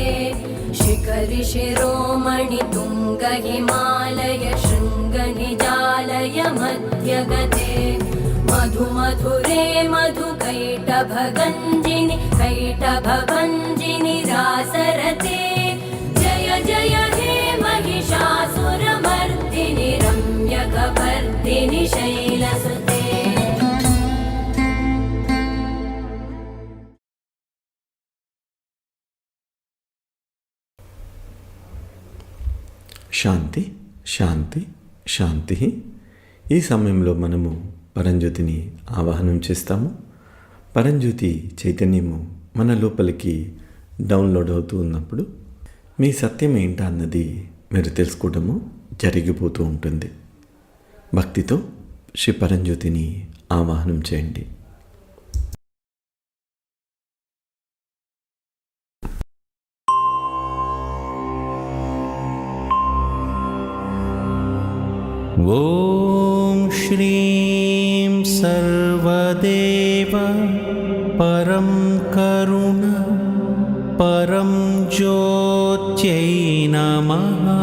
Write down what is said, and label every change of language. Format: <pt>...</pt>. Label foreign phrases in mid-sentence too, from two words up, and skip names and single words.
<sa>शिखरि शिरोमणि तुङ्ग हिमालय शृङ्गनिजालय मध्यगते मधुमधुरे मधुकैटभगञ्जिनि कैटभभञ्जिनि रासरते जय जय हे महिषासुरमर्दिनि रम्यकपर्दिनि शैलसुते శాంతి శాంతి శాంతి.</sa> <te>ఈ సమయంలో మనము పరంజ్యోతిని ఆవాహనం చేస్తాము. పరంజ్యోతి చైతన్యము మన లోపలికి డౌన్లోడ్ అవుతూ ఉన్నప్పుడు మీ సత్యం ఏంటా అన్నది మీరు తెలుసుకోవడము జరిగిపోతూ ఉంటుంది. భక్తితో శ్రీ పరంజ్యోతిని ఆవాహనం చేయండి.</te> <sa>ॐ श्रीं सर्वदेव परं करुण परं ज्योत्यै नमः.</sa>